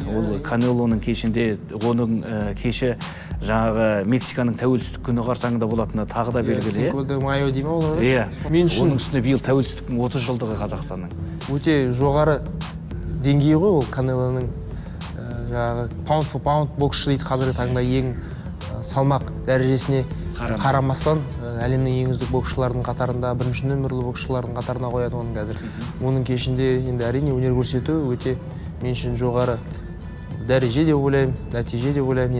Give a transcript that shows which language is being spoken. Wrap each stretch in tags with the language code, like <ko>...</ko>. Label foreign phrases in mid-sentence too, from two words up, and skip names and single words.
<kk>Ол Канелоның кешінде, оның кеші жаңағы Мексиканың тәуелсіздік күні қарсаңында болатыны тағы да белгілі. Cinco de Mayo дейме ол? Мен үшін оның үстіне биыл тәуелсіздіктің 30 жылдығы Қазақстанның. Өте жоғары деңгейі ғой ол Канелоның. Жаңағы</kk> <en>pound for pound</en> <kk>боксшы дейді қазіргі таңда ең салмақ дәрежесіне қарамастан әлемнің ең үздік боксшылардың қатарында, бірінші нөмірлі боксшылардың қатарына қояды оның қазір. Оның кешінде енді әрине өнер көрсету өте мен үшін жоғары дәреже деп ойлаймын, нәтиже деп ойлаймын.</kk>